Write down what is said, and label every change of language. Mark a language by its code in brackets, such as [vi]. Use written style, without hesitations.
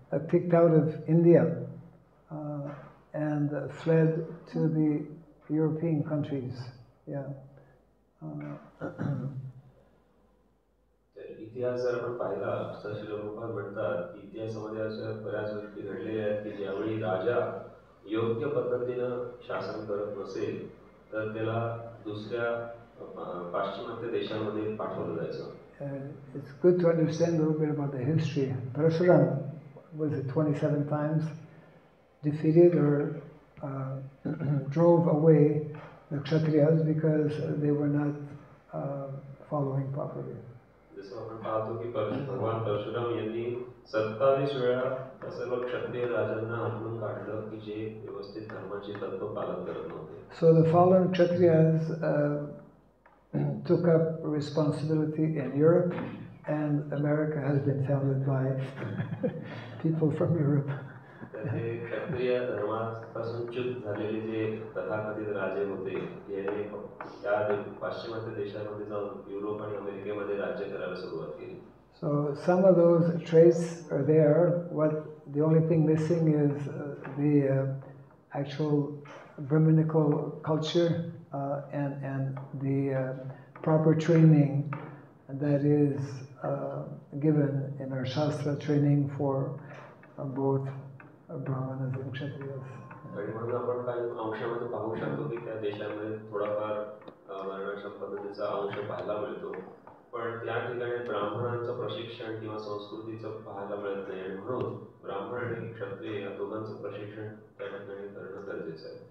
[en] kicked out of India and fled to the European countries. Yeah. [mr] इतिहास जर आपण पाहिला तर श्री प्रभुपाद म्हणतात की इतिहासामध्ये अशा बऱ्याच गोष्टी घडलेल्या आहेत की ज्यावेळी राजा योग्य पद्धतीनं शासन करत नसेल तर त्याला दुसऱ्या पाश्चिमात्य देशांमध्ये पाठवलं जायचं. [en] It's good to understand a little bit about the history. Parashuram was 27 times defeated or drove away the Kshatriyas because they were not following properly. [mr] जसं आपण पाहतो की भगवान परशुराम यांनी 27 वेळा त्या सर्व क्षत्रिय राजांना हाकलून काढलं की जे व्यवस्थित धर्माची तत्व पालन करत नव्हते. [en] So the fallen Kshatriyas took up responsibility in Europe, and America has been founded by people from Europe. [mr] तर हे क्षत्रिय धर्मापासून च्युत झालेले जे तथाकथित राजे होते यांनी त्या पाश्चिमात्य देशामध्ये जाऊन युरोप आणि अमेरिकेमध्ये राज्य करायला सुरुवात केली. [en] So some of those traits are there. The only thing missing is the actual Brahminical culture and the proper training that is given in our Shastra training for both Brahmanas and Kshatriyas. [mr] आणि म्हणून आपण काही अंशामध्ये पाहू शकतो की त्या देशामध्ये थोडाफार वर्णाश्रम पद्धतीचा अंश पाहायला मिळतो, पण त्या ठिकाणी ब्राह्मणांचं प्रशिक्षण किंवा संस्कृतीचं पाहायला मिळत नाही आणि म्हणून ब्राह्मण आणि क्षत्रिय या दोघांचं प्रशिक्षण त्या ठिकाणी करणं गरजेचं आहे.